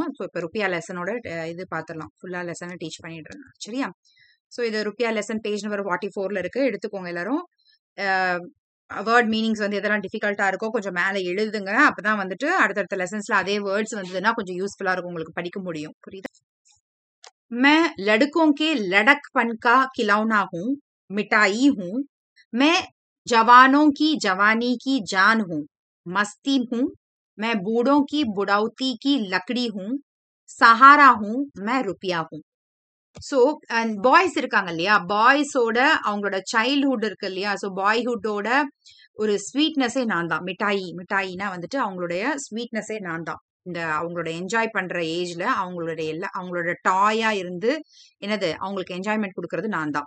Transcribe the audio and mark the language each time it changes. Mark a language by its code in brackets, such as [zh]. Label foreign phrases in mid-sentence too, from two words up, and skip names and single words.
[ta] ஸோ இப்போ ருப்பியா லெசனோட இது பார்த்துடலாம். ஃபுல்லா லெசனை டீச் பண்ணிட்டு இருந்தோம். சரியா? ஸோ இது ருப்பியா [en] lesson page number [ta] 44ல இருக்கு. எடுத்துக்கோங்க எல்லாரும். [en] word meanings [ta] வந்து எதெல்லாம் டிஃபிகல்ட்டா இருக்கோ கொஞ்சம் மேலே எழுதுங்க. அப்பதான் வந்துட்டு அடுத்தடுத்த லெசன்ஸ்ல அதே வேர்ட்ஸ் வந்ததுன்னா கொஞ்சம் யூஸ்ஃபுல்லா இருக்கும், உங்களுக்கு படிக்க முடியும். புரியுதா? [hi] मैं लड़कों के लड़कपन का खिलौना हूँ, मिठाई हूँ। मैं जवानों की जवानी की जान हूँ, मस्ती हूँ। मैं बूढ़ों की बुढ़ौती की लकड़ी हूँ, सहारा हूँ, मैं रुपया हूँ. [en] So boys [ta] இருக்காங்க இல்லையா, பாய்ஸோட அவங்களோட சைல்ட்ஹுட் இருக்கு இல்லையா, ஸோ பாய்ஹுட்டோட ஒரு ஸ்வீட்னஸே நான் தான். மிட்டாயினா வந்துட்டு அவங்களுடைய ஸ்வீட்னஸே நான் தான். இந்த அவங்களோட என்ஜாய் பண்ற ஏஜ்ல அவங்களோட டாயா இருந்து என்னது அவங்களுக்கு என்ஜாய்மெண்ட் கொடுக்கறது நான் தான்.